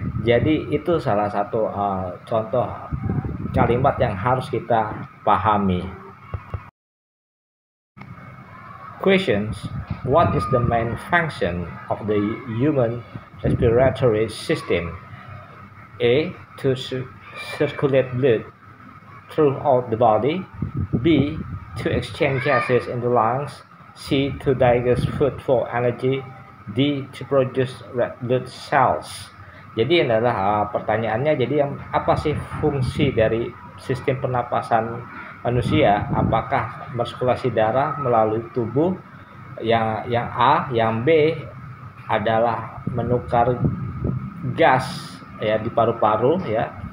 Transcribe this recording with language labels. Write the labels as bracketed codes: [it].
[id] Jadi itu salah satu contoh kalimat yang harus kita pahami. [en] Questions: what is the main function of the human respiratory system? A. To circulate blood throughout the body. B. To exchange gases in the lungs. C. To digest food for energy. D. To produce red blood cells. [id] Jadi ini adalah pertanyaannya. Jadi apa sih fungsi dari sistem pernapasan manusia? Apakah sirkulasi darah melalui tubuh? Yang A. Yang B adalah menukar gas ya di paru-paru ya.